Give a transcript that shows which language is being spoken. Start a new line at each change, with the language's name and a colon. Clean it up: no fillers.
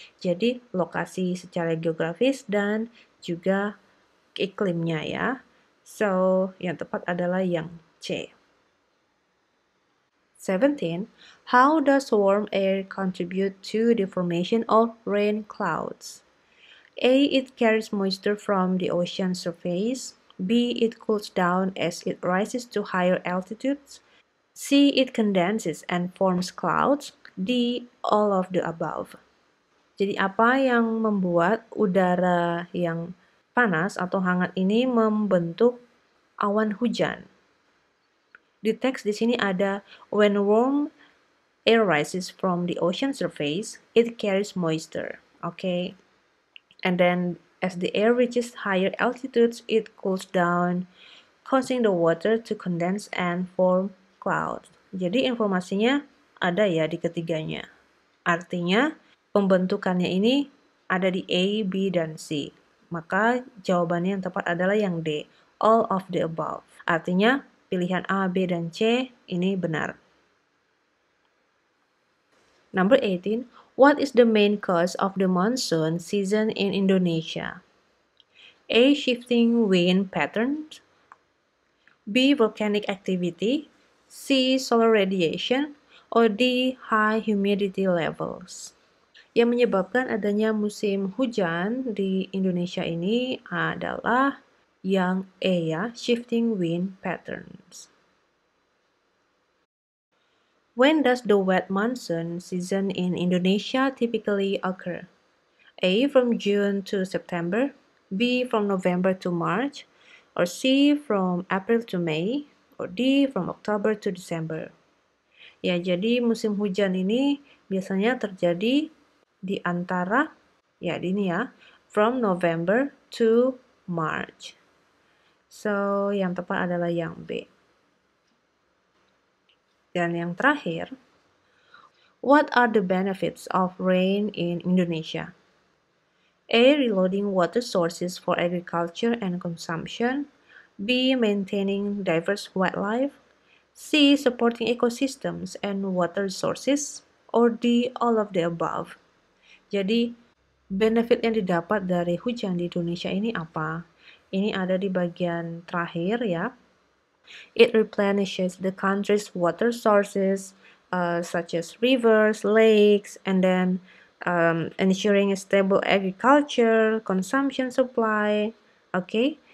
Indonesian: Jadi, lokasi secara geografis dan juga iklimnya ya. So, yang tepat adalah yang C.
English: 17. How does warm air contribute to the formation of rain clouds? A. It carries moisture from the ocean surface. B. It cools down as it rises to higher altitudes. C. It condenses and forms clouds. D. All of the above.
Indonesian: Jadi apa yang membuat udara yang panas atau hangat ini membentuk awan hujan? Di teks di sini ada
English: when warm air rises from the ocean surface, it carries moisture. Okay. And then as the air reaches higher altitudes, it cools down, causing the water to condense and form clouds.
Indonesian: Jadi informasinya ada ya di ketiganya. Artinya pembentukannya ini ada di A, B, dan C. Maka jawabannya yang tepat adalah yang D,
English: all of the above.
Indonesian: Artinya pilihan A, B, dan C ini benar.
English: Number 18, what is the main cause of the monsoon season in Indonesia? A. Shifting wind patterns. B. Volcanic activity. C. Solar radiation. Or D. High humidity levels.
Indonesian: Yang menyebabkan adanya musim hujan di Indonesia ini adalah yang A ya,
English: shifting wind patterns. When does the wet monsoon season in Indonesia typically occur? A. From June to September. B. From November to March. Or C. From April to May. Or D. From October to December.
Indonesian: Ya, jadi musim hujan ini biasanya terjadi di antara, ya ini ya,
English: from November to March.
Indonesian: So, yang tepat adalah yang B. Dan yang terakhir,
English: what are the benefits of rain in Indonesia? A. Reloading water sources for agriculture and consumption. B. Maintaining diverse wildlife. C. Supporting ecosystems and water resources. Or D. All of the above.
Indonesian: Jadi, benefit yang didapat dari hujan di Indonesia ini apa? Ini ada di bagian terakhir ya.
English: It replenishes the country's water sources, such as rivers, lakes, and then ensuring a stable agriculture, consumption supply, okay?